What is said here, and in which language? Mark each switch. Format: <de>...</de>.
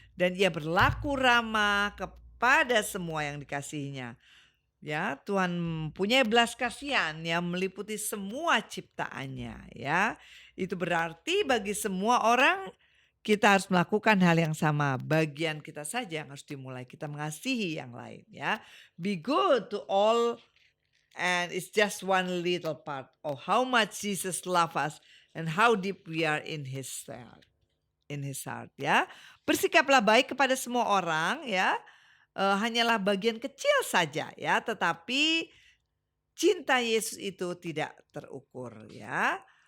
<id>Dan Ia berlaku ramah kepada semua yang dikasihinya. Ya, Tuhan punya belas kasihan yang meliputi semua ciptaannya ya. Itu berarti bagi semua orang kita harus melakukan hal yang sama. Bagian kita saja yang harus dimulai. Kita mengasihi yang lain ya.</id> <en>Be good to all and it's just one little part of how much Jesus loves us and how deep we are in His heart ya.</en> <id>Bersikaplah baik kepada semua orang ya. Hanyalah bagian kecil saja ya, tetapi cinta Yesus itu tidak terukur ya.</id>